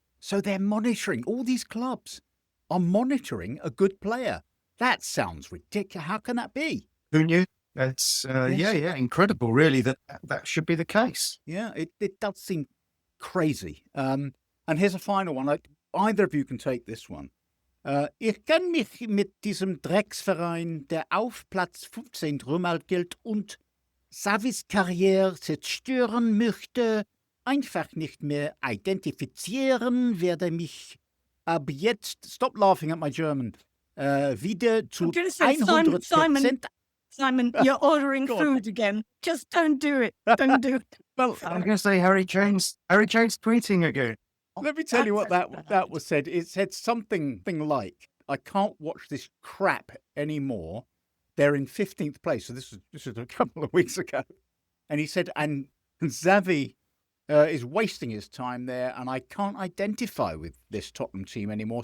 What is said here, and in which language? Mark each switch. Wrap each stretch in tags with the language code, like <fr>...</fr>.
<en>So they're monitoring, all these clubs are monitoring a good player. That sounds ridiculous. How can that be? Who knew? That's, incredible, really, that should be the case. Yeah, it does seem crazy. And here's a final one. Either of you can take this one.</en> <de>Ich kann mich mit diesem Drecksverein, der auf Platz 15 rumalt und Savis Karriere zerstören möchte, einfach nicht mehr identifizieren, werde mich ab jetzt,</de> <en>stop laughing at my German,</en> <de>wieder zu 100%.</de> <en>Simon, you're ordering food again. Just don't do it. Don't do it. Well, I'm going to say Harry James tweeting again. Let me tell you what that was said. It said something like, I can't watch this crap anymore. They're in 15th place. So this was a couple of weeks ago. And he said, and Xavi is wasting his time there, and I can't identify with this Tottenham team anymore.</en>